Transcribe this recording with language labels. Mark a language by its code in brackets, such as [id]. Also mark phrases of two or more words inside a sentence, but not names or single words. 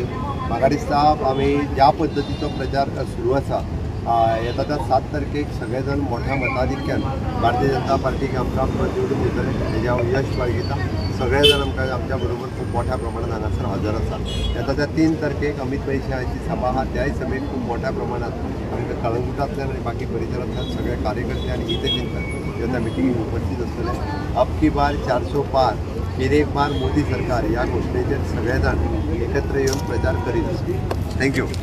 [kok] म्हाका दिसता आमी ज्या पद्दतीचो प्रचार सुरू आसा, येता त्या 7 तारखेक सगळेजण मोठ्या मताधिक्यान भारतीय जनता पार्टीक आमकां निवडून दितले, हेजें हांव यश बाळगिता। सगळे जण आमकां आमच्या बरोबर खूप मोठ्या प्रमाणात हांगासर हजर आसा। येता त्या 3 तारखेक अमित भाई शहाची सभा आहा, त्याय सभेत खूप मोठ्या प्रमाणात आमकां कलंगूटांतल्यान आनी बाकी परिसरांतल्यान सगळे कार्यकर्ते आनी हितचिंतक ह्या त्या मिटिंगेक उपस्थित आसतले। [hi] अब की बार 400 पार, फिर एक बार मोदी सरकार [kok] या घोषणेचेर सगळे जाण एकत्र येवन प्रचार करीत आसा। थँक्यू।